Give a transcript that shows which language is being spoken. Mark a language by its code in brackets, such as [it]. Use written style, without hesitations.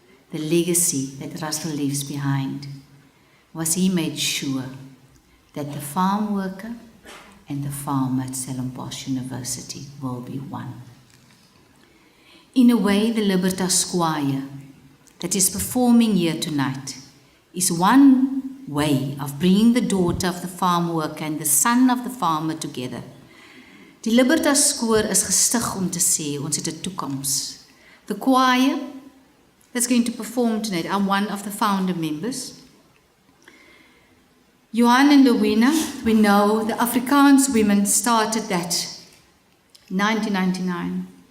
[en] The legacy that Russel leaves behind was he made sure that the farm worker and the farmer at Stellenbosch University will be one. In a way, the Libertas Choir that is performing here tonight is one way of bringing the daughter of the farm worker and the son of the farmer together. [af] Die Libertas Koor is gestig om te sê, ons het 'n toekoms. [en] The choir that's going to perform tonight, I'm one of the founder members. Johan and Louina, we know the Afrikaans women started that in 1999.